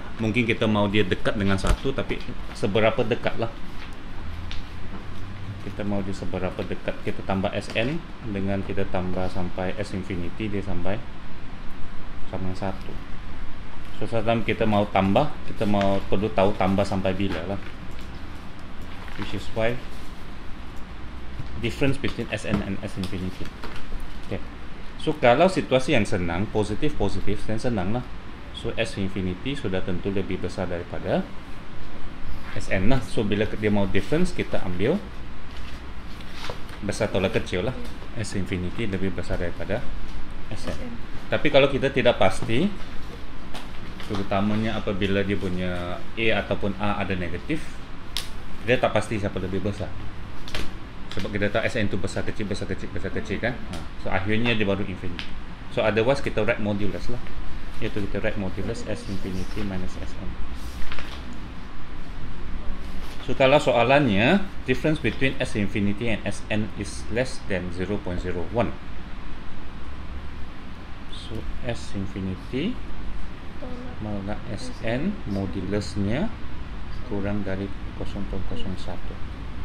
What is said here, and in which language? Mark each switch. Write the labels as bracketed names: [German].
[Malay] Mungkin kita mau dia dekat dengan 1, tapi seberapa dekat lah. Kita mau dia seberapa dekat. Kita tambah Sn dengan kita tambah sampai S infinity, dia sampai sama 1. [English] So sometimes [Malay] kita mau tambah, kita mau perlu tahu tambah sampai bila lah. [English] Which is why difference between Sn and S infinity. [Malay] Okay. So kalau situasi yang senang, positif dan senang lah. So S infinity sudah tentu lebih besar daripada Sn lah. So bila dia mau difference, kita ambil besar tolak kecil lah. S infinity lebih besar daripada Sn. Tapi kalau kita tidak pasti, terutamanya apabila dia punya A ataupun A ada negatif, dia tak pasti siapa lebih besar. Sebab kita tahu Sn itu besar kecil kan. So akhirnya dia baru infinity. [English] So otherwise [Malay] kita [English] write modulus [Malay] lah. Iaitu kita [English] write modulus S infinity minus Sn. [Malay] So kalau soalannya [English] difference between S infinity and Sn is less than 0.01. [Malay] So S infinity maka Sn modulusnya kurang dari 0.01.